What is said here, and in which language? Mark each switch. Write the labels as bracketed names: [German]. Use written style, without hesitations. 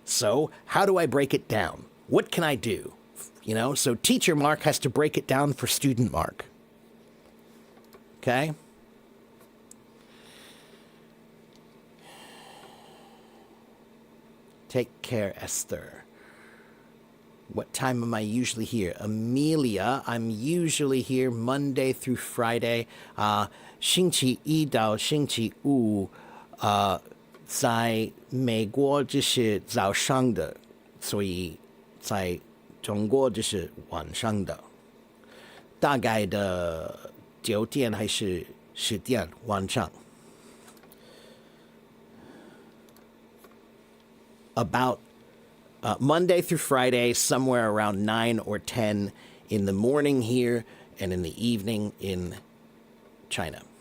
[English] So how do I break it down? What can I do? So teacher Mark has to break it down for student Mark. Okay? Take care, Esther. What time am I usually here? Amelia, I'm usually here Monday through Friday. [Chinese] 星期一到星期五，在美国就是早上的，所以在中国就是晚上的，大概的9点还是10点晚上。 [English] About Monday through Friday, somewhere around 9 or 10 in the morning here, and in the evening in China.